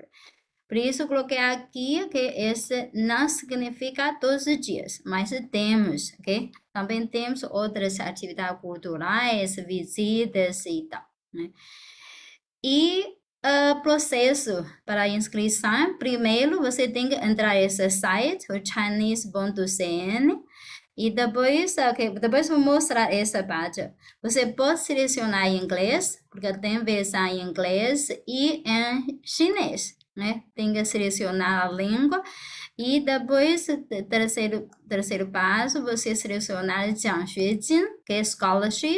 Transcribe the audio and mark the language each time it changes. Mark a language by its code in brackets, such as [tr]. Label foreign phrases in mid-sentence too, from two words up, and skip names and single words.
[pt] Por isso, eu coloquei aqui que esse não significa todos os dias, mas temos, ok? Também temos outras atividades culturais, visitas e tal, né? E processo para inscrição, primeiro você tem que entrar nesse site, o chinese.cn, e depois, ok, depois vou mostrar essa parte. Você pode selecionar em inglês, porque tem versão em inglês e em chinês, né? Tem que selecionar a língua. E depois, terceiro passo, você selecionar 奖学金, que é scholarship.